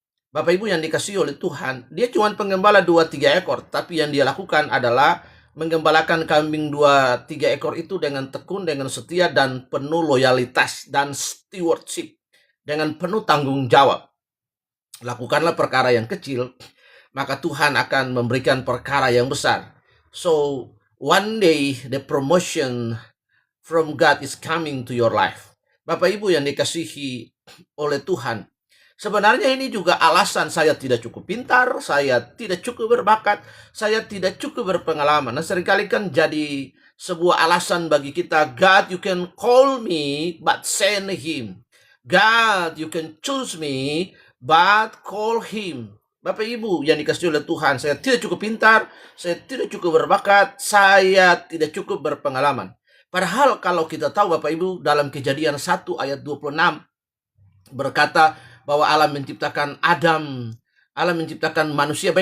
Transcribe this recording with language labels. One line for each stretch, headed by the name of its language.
Indonesian: Bapak Ibu yang dikasihi oleh Tuhan, dia cuma penggembala 2-3 ekor, tapi yang dia lakukan adalah menggembalakan kambing 2-3 ekor itu dengan tekun, dengan setia, dan penuh loyalitas dan stewardship, dengan penuh tanggung jawab. Lakukanlah perkara yang kecil, maka Tuhan akan memberikan perkara yang besar.
English: So, one day the promotion from God is coming to your life.
Indonesian: Bapak Ibu yang dikasihi oleh Tuhan, sebenarnya ini juga alasan saya tidak cukup pintar, saya tidak cukup berbakat, saya tidak cukup berpengalaman. Nah, seringkali kan jadi sebuah alasan bagi kita,
English: God, you can call me, but send him. God, you can choose me, but call him.
Indonesian: Bapak Ibu yang dikasihi oleh Tuhan, saya tidak cukup pintar, saya tidak cukup berbakat, saya tidak cukup berpengalaman. Padahal kalau kita tahu Bapak Ibu, dalam Kejadian 1 ayat 26 berkata bahwa Allah menciptakan Adam, Allah menciptakan manusia.